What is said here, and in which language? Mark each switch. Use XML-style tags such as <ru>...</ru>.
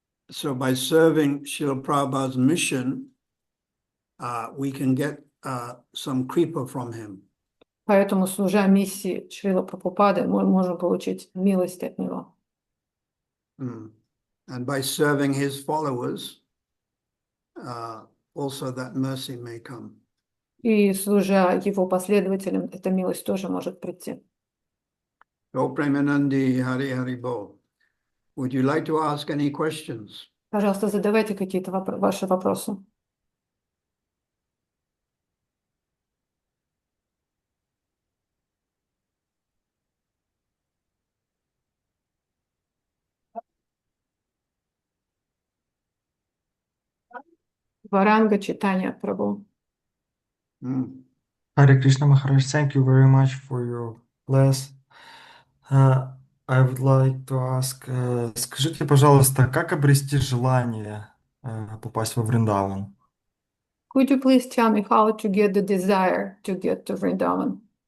<en>So by serving Srila Prabhupada's mission, we can get some kripa from him.</en> <ru>Поэтому, служа миссии Шрила Прабхупады, мы можем получить милость от него.</ru> <en>And by serving his followers, also that mercy may come.</en> <ru>И служа его последователям, эта милость тоже может прийти.</ru> <en>Oh, Premanandi, Hari Hari Bol. Would you like to ask any questions?</en> <ru>Пожалуйста, задавайте какие-то ваши вопросы. Варанга читания Прабху.</ru> <en>Hare Krishna Maharaj, thank you very much for your class. I would like to ask,</en> <ru>скажите, пожалуйста, как обрести желание попасть во Вриндаван?</ru> <en>Could you please tell me how to get the desire to get to Vrindavan?</en>